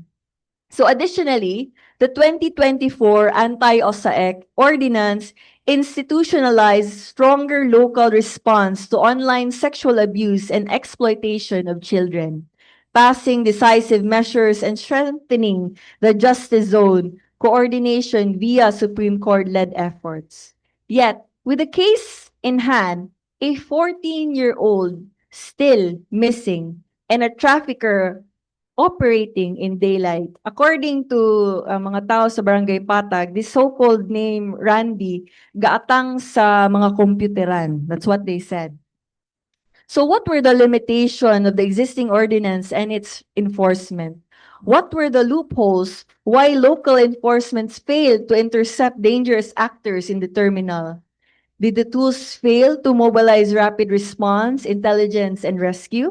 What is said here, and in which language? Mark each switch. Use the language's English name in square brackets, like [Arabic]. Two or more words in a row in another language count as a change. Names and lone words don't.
[English] So additionally, the 2024 Anti-OSAEC Ordinance institutionalized stronger local response to online sexual abuse and exploitation of children, passing decisive measures and strengthening the justice zone coordination via Supreme Court-led efforts. Yet, with the case in hand, a 14-year-old still missing and a trafficker operating in daylight. [Cebuano] According to mga tao sa Barangay Patag, [English] this so-called name Randy [Cebuano] gaatang sa mga computeran. [English] That's what they said. So what were the limitations of the existing ordinance and its enforcement? What were the loopholes? Why local enforcements failed to intercept dangerous actors in the terminal? Did the tools fail to mobilize rapid response, intelligence, and rescue?